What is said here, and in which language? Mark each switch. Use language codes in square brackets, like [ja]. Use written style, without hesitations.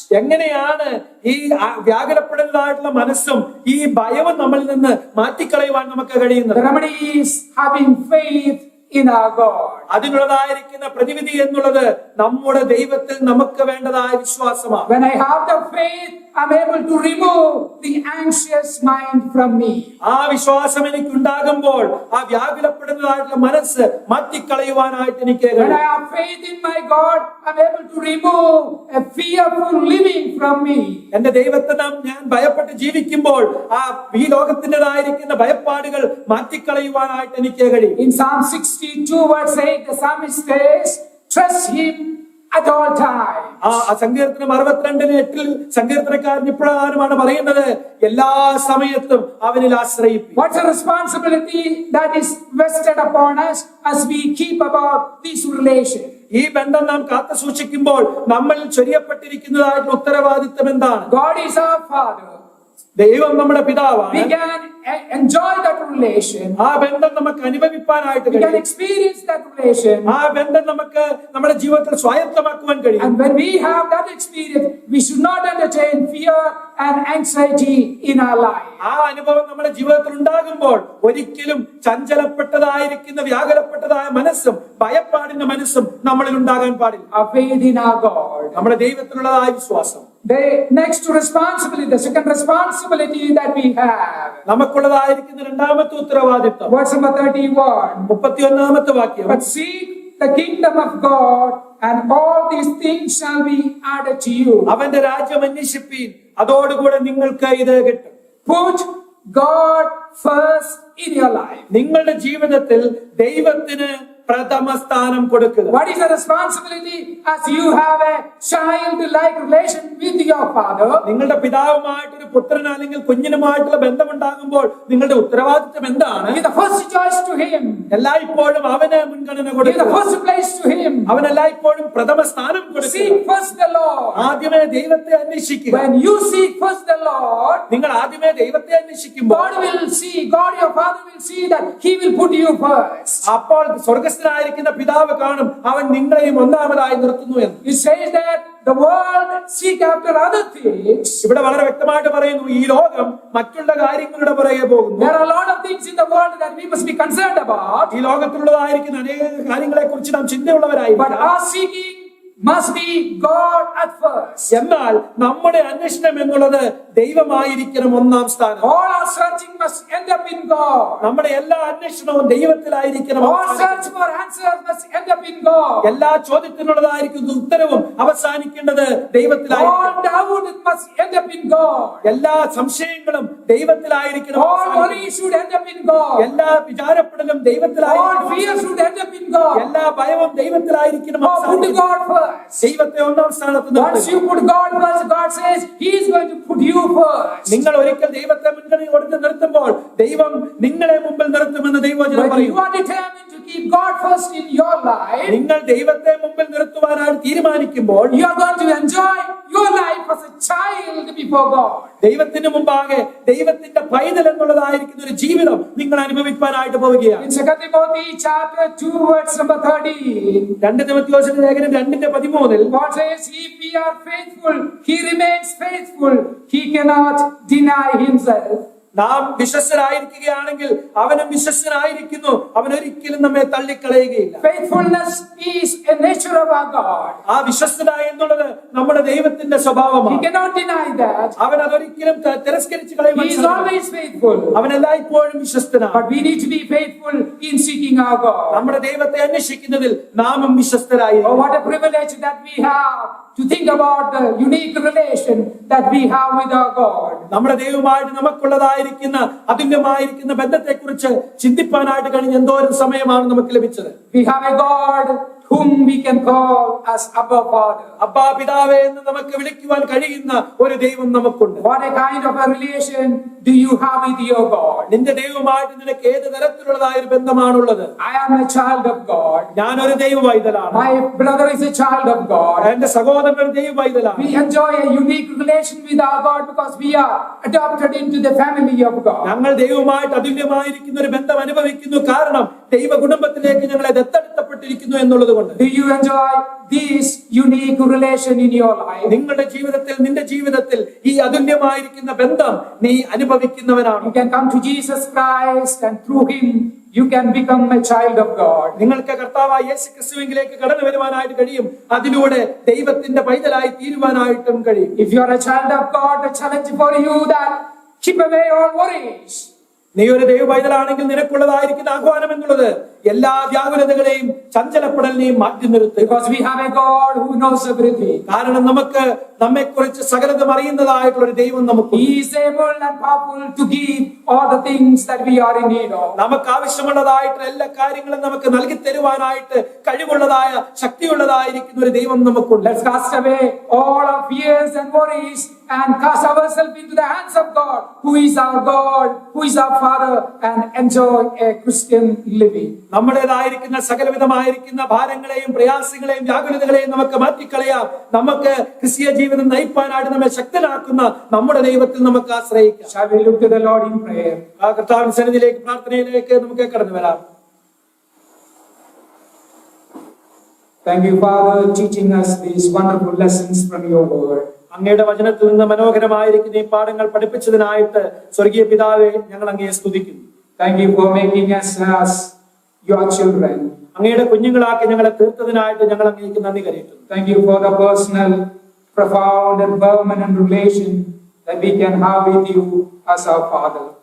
[ml] എങ്ങനെയാണ് ഈ വ്യാകുലപ്പെടുന്നതായിട്ടുള്ള മനസ്സും ഈ ഭയവും നമ്മളിൽ നിന്ന് മാറ്റിക്കളയുവാൻ നമുക്ക് കഴിയുന്നത്? [en] The remedy is having faith in our God. [ml] അതിനുള്ളതായിരിക്കുന്ന പ്രതിവിധി എന്നുള്ളത് നമ്മുടെ ദൈവത്തിൽ നമുക്ക് വേണ്ടതായ വിശ്വാസമാണ്. [en] When I have the faith, I'm able to remove the anxious mind from me. [ml] ആ വിശ്വാസം എനിക്ക് ഉണ്ടാകുമ്പോൾ ആ വ്യാകുലപ്പെടുന്നതായിട്ടുള്ള മനസ്സ് മാറ്റിക്കളയുവാനായിട്ട് എനിക്ക് [en] When I have faith in my God, I'm able to remove a fearful living from me. [ml] എന്റെ ദൈവത്തെ ഞാൻ ഭയപ്പെട്ട് ജീവിക്കുമ്പോൾ ആ ഈ ലോകത്തിൻ്റെതായിരിക്കുന്ന ഭയപ്പാടുകൾ മാറ്റിക്കളയുവാനായിട്ട് എനിക്ക് കഴിയും. [en] In Psalm 62 verse 8, the psalmist says, trust him at all times. [ml] ആ സങ്കീർത്തനം 62:8 സങ്കീർത്തനക്കാരൻ ഇപ്രകാരമാണ് പറയുന്നത്, എല്ലാ സമയത്തും അവനിൽ ആശ്രയിക്കും. [en] What's a responsibility that is vested upon us as we keep about this relation? [ml] ഈ ബന്ധം നാം കാത്തു സൂക്ഷിക്കുമ്പോൾ നമ്മളിൽ ചൊരിയപ്പെട്ടിരിക്കുന്നതായിട്ടുള്ള ഉത്തരവാദിത്തം എന്താണ്? [en] God is our Father. [ml] ദൈവം നമ്മുടെ പിതാവാണ്. [en] We can enjoy that relation. [ml] ആ ബന്ധം നമുക്ക് അനുഭവിപ്പാനായിട്ട് [en] We can [ml] കഴിയും. [en] experience that relation. [ml] ആ ബന്ധം നമുക്ക് നമ്മുടെ ജീവിതത്തിൽ സ്വായത്തമാക്കുവാൻ കഴിയും. [en] And when we have that experience, we should not entertain fear and anxiety in our life. [ml] ആ അനുഭവം നമ്മുടെ ജീവിതത്തിൽ ഉണ്ടാകുമ്പോൾ ഒരിക്കലും ചഞ്ചലപ്പെട്ടതായിരിക്കുന്ന വ്യാകുലപ്പെട്ടതായ മനസ്സും ഭയപ്പാടിന്റെ മനസ്സും നമ്മളിൽ ഉണ്ടാകാൻ പാടില്ല. [en] Our faith in our God. [ml] നമ്മുടെ ദൈവത്തിലുള്ളതായ വിശ്വാസം. [en] The next responsibility, the second responsibility that we have. [ml] നമുക്കുള്ളതായിരിക്കുന്ന രണ്ടാമത്തെ ഉത്തരവാദിത്വം. [en] Verse number 31. [ml] 31ാമത്തെ വാക്യം, [en] But seek the kingdom of God, and all these things shall be added to you. [ml] അവന്റെ രാജ്യം അന്വേഷിപ്പീൻ, അതോടുകൂടെ നിങ്ങൾക്ക് ഇത് കിട്ടും. [en] Put God first in your life. [ml] നിങ്ങളുടെ ജീവിതത്തിൽ ദൈവത്തിന് പ്രഥമ സ്ഥാനം കൊടുക്കുക. [en] What is the responsibility as you have a child-like relation with your father? [ml] നിങ്ങളുടെ പിതാവുമായിട്ടൊരു പുത്രൻ അല്ലെങ്കിൽ കുഞ്ഞിനുമായിട്ടുള്ള ബന്ധമുണ്ടാകുമ്പോൾ നിങ്ങളുടെ ഉത്തരവാദിത്വം എന്താണ്? [en] Give the first choice to him. [ml] എല്ലായ്പ്പോഴും അവന് മുൻഗണന [en] Give the [ml] കൊടുക്കുക. [en] first place to him. [ml] അവൻ എല്ലായ്പ്പോഴും പ്രഥമ സ്ഥാനം കൊടുക്കുക. [en] Seek first the Lord. [ml] ആദ്യമേ ദൈവത്തെ അന്വേഷിക്കുക. [en] When you seek first the Lord, [ml] നിങ്ങൾ ആദ്യമേ ദൈവത്തെ അന്വേഷിക്കുമ്പോൾ [en] God will see, God your Father will see that He will put you first. [ml] അപ്പോൾ സ്വർഗസ്ഥ സ്വർഗസ്ഥനായിരിക്കുന്ന പിതാവ് കാണും, അവൻ നിങ്ങളെയും ഒന്നാമതായി നിർത്തുന്നു എന്ന്. [en] It says that the world seek after other things. [ml] ഇവിടെ വളരെ വ്യക്തമായിട്ട് പറയുന്നു, ഈ ലോകം മറ്റുള്ള കാര്യങ്ങളുടെ പുറകെ പോകുന്നു. [en] There are a lot of things in the world that we must be concerned about. [ml] ഈ ലോകത്തിലുള്ളതായിരിക്കുന്ന അനേക കാര്യങ്ങളെ കുറിച്ച് നാം [en] But [ml] ചിന്തയുള്ളവരായിരിക്കും. [en] our seeking must be God at first. [ml] എന്നാൽ നമ്മുടെ അന്വേഷണം എന്നുള്ളത് ദൈവമായിരിക്കണം ഒന്നാം സ്ഥാനം. [en] All our searching must end up in God. [ml] നമ്മുടെ എല്ലാ അന്വേഷണവും ദൈവത്തിലായിരിക്കണം. [en] All search for answers must end up in God. [ml] എല്ലാ ചോദ്യത്തിനുള്ളതായിരിക്കുന്ന ഉത്തരവും അവസാനിക്കേണ്ടത് [en] All [ml] ദൈവത്തിലായിരിക്കണം. [en] doubt must end up in God. [ml] എല്ലാ സംശയങ്ങളും ദൈവത്തിലായിരിക്കണം. [en] All worry should end up in God. [ml] എല്ലാ വിചാരപ്പെടലും [en] All [ml] ദൈവത്തിലായിരിക്കണം. [en] fear should end up in God. [ml] എല്ലാ ഭയവും ദൈവത്തിലായിരിക്കണം. [en] Oh, put God first. [ml] ദൈവത്തെ ഒന്നാം സ്ഥാനത്ത് [en] Once [ml] നിർത്തുക. [en] you put God first, God says He is going to put you first. [ml] നിങ്ങൾ ഒരിക്കൽ ദൈവത്തെ മുൻഗണന കൊടുത്ത് നിർത്തുമ്പോൾ ദൈവം നിങ്ങളെ മുമ്പിൽ നിർത്തുമെന്ന് ദൈവവചനം [en] When you [ml] പറയുന്നു. [en] are determined to keep God first in your life, [ml] നിങ്ങൾ ദൈവത്തെ മുമ്പിൽ നിർത്തുവാനായി തീരുമാനിക്കുമ്പോൾ [en] you are going to enjoy your life as a child before God. [ml] ദൈവത്തിന് മുമ്പാകെ ദൈവത്തിന്റെ പൈതൽ എന്നുള്ളതായിരിക്കുന്ന ഒരു ജീവിതം നിങ്ങൾ അനുഭവിക്കാനായിട്ട് പോവുകയാണ്. [en] In 2 Timothy chapter 2 verse number 13, [ml] 2 തിമോഥെയോസിന്റെ ലേഖനം 2:13 [en] God says, if we are faithful, He remains faithful. He cannot deny Himself. [ml] നാം വിശ്വസ്തരായിരിക്കുകയാണെങ്കിൽ അവനും വിശ്വസ്തനായിരിക്കുന്നു, അവൻ ഒരിക്കലും നമ്മെ തള്ളിക്കളയുകയില്ല. [en] Faithfulness is a nature of our God. [ml] ആ വിശ്വസ്തത എന്നുള്ളത് നമ്മുടെ ദൈവത്തിന്റെ [en] He [ml] സ്വഭാവമാണ്. [en] cannot deny that. [ml] അവൻ അതൊരിക്കലും തിരസ്കരിച്ച് കളയുവാൻ [en] He is [ml] ശ്രമിക്കില്ല. [en] always faithful. [ml] അവൻ എല്ലായ്പ്പോഴും വിശ്വസ്തനാണ്. [en] But we need to be faithful in seeking our God. [ml] നമ്മുടെ ദൈവത്തെ അന്വേഷിക്കുന്നതിൽ നാമും വിശ്വസ്തരായി. [en] Oh, what a privilege that we have to think about the unique relation that we have with our God. [ml] നമ്മുടെ ദൈവമായിട്ട് നമുക്കുള്ളതായിരിക്കുന്ന അതുല്യമായിരിക്കുന്ന ബന്ധത്തെക്കുറിച്ച് ചിന്തിപ്പാനായിട്ട് കഴിഞ്ഞ എന്തോരം സമയമാണ് നമുക്ക് ലഭിച്ചത്. [en] We have a God whom we can call as Abba Father. [ml] അബ്ബാ പിതാവേ എന്ന് നമുക്ക് വിളിക്കുവാൻ കഴിയുന്ന ഒരു ദൈവം നമുക്കുണ്ട്. [en] What a kind of a relation do you have with your God? [ml] നിന്റെ ദൈവമായിട്ട് നിനക്ക് ഏത് തരത്തിലുള്ളതായ ഒരു ബന്ധമാണുള്ളത്? [en] I am a child of God. [ml] ഞാൻ ഒരു ദൈവ പൈതലാണ്. [en] My brother is a child of God. [ml] എന്റെ സഹോദരൻ ഒരു ദൈവ പൈതലാണ്. [en] We enjoy a unique relation with our God because we are adopted into the family of God. [ml] ഞങ്ങൾ ദൈവമായിട്ട് അതുല്യമായിരിക്കുന്ന ഒരു ബന്ധം അനുഭവിക്കുന്നു, കാരണം ദൈവ കുടുംബത്തിലേക്ക് ഞങ്ങളെ ദത്തെടുക്കപ്പെട്ടിരിക്കുന്നു എന്നുള്ളത് കൊണ്ട്. [en] Do you enjoy this unique relation in your life? [ml] നിങ്ങളുടെ ജീവിതത്തിൽ നിന്റെ ജീവിതത്തിൽ ഈ അതുല്യമായിരിക്കുന്ന ബന്ധം നീ അനുഭവിക്കുന്നവനാണ്. [en] You can come to Jesus Christ and through Him you can become a child of God. [ml] നിങ്ങൾക്ക് കർത്താവായ യേശു ക്രിസ്തുവിലേക്ക് കടന്നു വരുവാനായിട്ട് കഴിയും. അതിലൂടെ ദൈവത്തിന്റെ പൈതലായി തീരുവാനായിട്ടും കഴിയും. [en] If you are a child of God, the challenge for you that keep away all worries. [ml] നീ ഒരു ദൈവ പൈതലാണെങ്കിൽ നിനക്കുള്ളതായിരിക്കുന്ന ആഹ്വാനം എന്നുള്ളത് എല്ലാ വ്യാകുലതകളെയും ചഞ്ചലപ്പെടലിനെയും മാറ്റി നിർത്തുക. [en] Because we have a God who knows everything. [ml] കാരണം നമുക്ക് നമ്മെക്കുറിച്ച് സകലതും അറിയുന്നതായിട്ടുള്ള ഒരു ദൈവം നമുക്ക്. [en] He is able and powerful to give all the things that we are in need of. [ml] നമുക്ക് ആവശ്യമുള്ളതായിട്ടുള്ള എല്ലാ കാര്യങ്ങളും നമുക്ക് നൽകി തരുവാനായിട്ട് കഴിവുള്ളതായ ശക്തിയുള്ളതായിരിക്കുന്ന ഒരു ദൈവം നമുക്കുണ്ട്. [en] Let's cast away all our fears and worries and cast ourselves into the hands of God, who is our God, who is our Father, and enjoy a Christian living. [ml] നമ്മുടേതായിരിക്കുന്ന സകലവിധമായിരിക്കുന്ന ഭാരങ്ങളെയും പ്രയാസങ്ങളെയും വ്യാകുലതകളെയും നമുക്ക് മാറ്റിക്കളയാം. നമുക്ക് ക്രിസ്തീയ ജീവിതം നയിപ്പാനായിട്ട് നമ്മെ ശക്തനാക്കുന്ന നമ്മുടെ ദൈവത്തിൽ നമുക്ക് ആശ്രയിക്കാം. [en] Shall we look to the Lord in prayer? [ml] ആ കർത്താവിന്റെ സന്നിധിയിലേക്ക് പ്രാർത്ഥനയിലേക്ക് നമുക്ക് കടന്നു വരാം. [en] Thank you, Father, teaching us these wonderful lessons from your word. [ml] അങ്ങയുടെ വചനത്തിൽ നിന്ന് മനോഹരമായിരിക്കുന്ന ഈ പാഠങ്ങൾ പഠിപ്പിച്ചതിനായിട്ട് സ്വർഗീയ പിതാവേ, ഞങ്ങൾ അങ്ങയെ സ്തുതിക്കുന്നു. [en] Thank you for making us as your children. [ml] അങ്ങയുടെ കുഞ്ഞുങ്ങളാക്കി ഞങ്ങളെ തീർത്തതിനായിട്ട് ഞങ്ങൾ അങ്ങേക്ക് നന്ദി കരയുന്നു. [en] Thank you for the personal, profound and permanent relation that we can have with you as our Father.